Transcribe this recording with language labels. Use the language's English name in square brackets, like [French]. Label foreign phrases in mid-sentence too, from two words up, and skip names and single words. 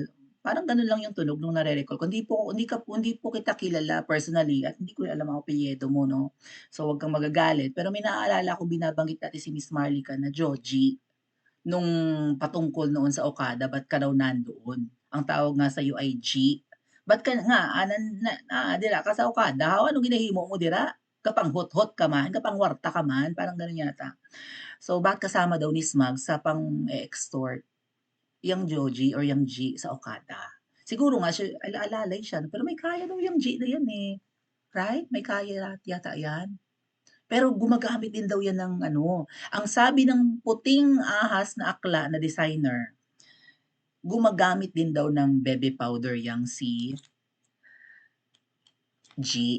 [Filipino] Parang gano'n lang yung tunog nung nare-recall ko. Hindi po kita kilala personally at hindi ko rin alam ang apelyido mo 'no. So, huwag kang magagalit. Pero may naaalala akong binabanggit dati si Miss Marlica na Joji. Nung patungkol noon sa Okada, ba't ka daw nandoon? Ang tawag nga sa'yo ay G. [Hiligaynon] Ba't ka nga dira ka sa Okada, anong ginahimo mo dira? Kapanghot-hot ka man, kapangwarta ka man, [Filipino] parang gano'n yata. So, bakit kasama daw ni Smug sa pang-e-extort yang Joji or yang G sa Okada. Siguro nga siya alalay siya, pero may kaya daw yang G na yan, eh, right? May kaya yata yan. Pero gumagamit din daw yan ng ano, ang sabi ng puting ahas na akla na designer, gumagamit din daw ng bebe powder yang si G.